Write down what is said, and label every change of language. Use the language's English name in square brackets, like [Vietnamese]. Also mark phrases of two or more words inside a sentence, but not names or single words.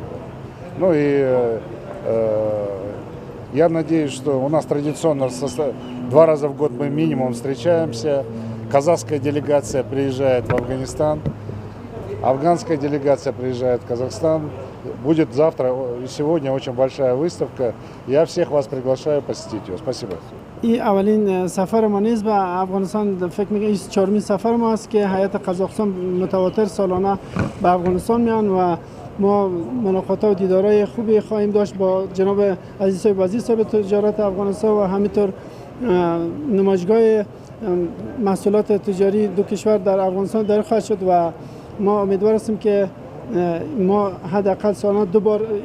[Russian] Ну и я надеюсь, что у нас традиционно 2 раза в год мы минимум встречаемся. Казахская делегация приезжает в Афганистан, афганская делегация приезжает в Казахстан. Будет завтра и сегодня очень большая выставка. Я всех вас приглашаю посетить ее. Спасибо. [Persian] این اولین سفر ما نیست به افغانستان. فکر می‌کنم این 4مین سفر ما است که هیئت قزاقستان متواتر سالانه به افغانستان میان و ما ملاقات‌ها و دیدارهای خوبی خواهیم داشت با جناب عزیز صاحب وزیر صاحب تجارت افغانستان و همینطور نمایشگاه محصولات تجاری دو کشور در افغانستان در خواهد شد و ما امیدوار هستیم که ما حداقل سالانه 2 بار